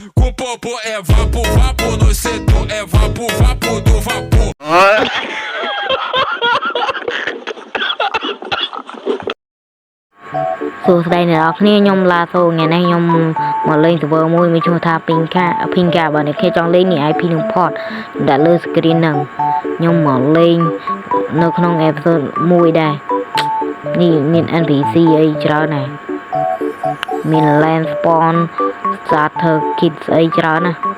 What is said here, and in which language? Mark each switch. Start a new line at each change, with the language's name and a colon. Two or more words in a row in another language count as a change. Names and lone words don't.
Portuguese: Com popô é vapo, vapo no setor, é vapo, vapo do vapor.
Khmer: សួស្តីអ្នកនរគ្នាខ្ញុំឡាសូថ្ងៃនេះខ្ញុំមកលេង server មួយមានឈ្មោះថា Pinka បើអ្នកគ្នាចង់លេងនេះ IP នឹង port ដាក់លើ screen ហ្នឹងខ្ញុំមកលេងនៅក្នុង episode 1ដែរនេះមាន NPC អីច្រើនណាស់មាន
English: land spawn starter kit
Khmer: អីច្រើនណាស់